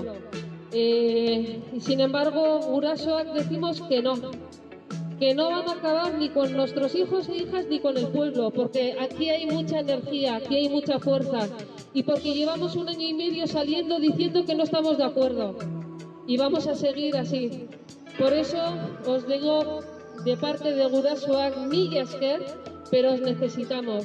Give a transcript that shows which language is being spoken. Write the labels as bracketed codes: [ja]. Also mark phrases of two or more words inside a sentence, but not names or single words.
[es] Y sin embargo, Gurasoak decimos que no van a acabar ni con nuestros hijos e hijas ni con el pueblo, porque aquí hay mucha energía, aquí hay mucha fuerza, y porque llevamos 1 año y medio saliendo diciendo que no estamos de acuerdo, y vamos a seguir así. Por eso os digo de parte de gurasoak [eu] mila esker, [es] pero os necesitamos.